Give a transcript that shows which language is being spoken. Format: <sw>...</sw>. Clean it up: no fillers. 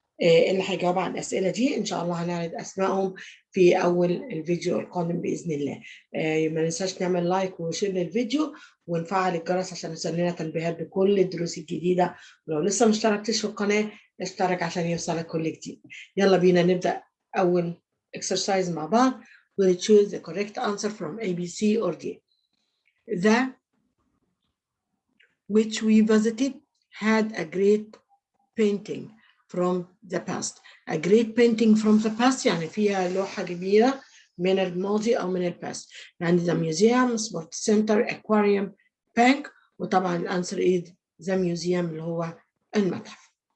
<ar>اللي هيجاوب على الأسئلة دي إن شاء الله هنعرض أسمائهم في أول الفيديو القادم بإذن الله. ما ننساش نعمل لايك وشير للفيديو ونفعل الجرس عشان يوصل لنا تنبيهات بكل الدروس الجديدة، ولو لسه ما اشتركتش في القناة اشترك عشان يوصلك كل جديد. يلا بينا نبدأ أول exercise مع بعض.</ar> <en>We'll choose the correct answer from A, B, C or D. The which we visited had a great painting from the past. A great painting from the past</en> <ar>يعني فيها لوحة كبيرة من الماضي أو من الباست.</ar> <en>يعني the museum, sport center, aquarium, bank.</en> <ar>وطبعا الأنسر</ar> <en>is the museum</en> <ar>اللي هو المتحف.</ar>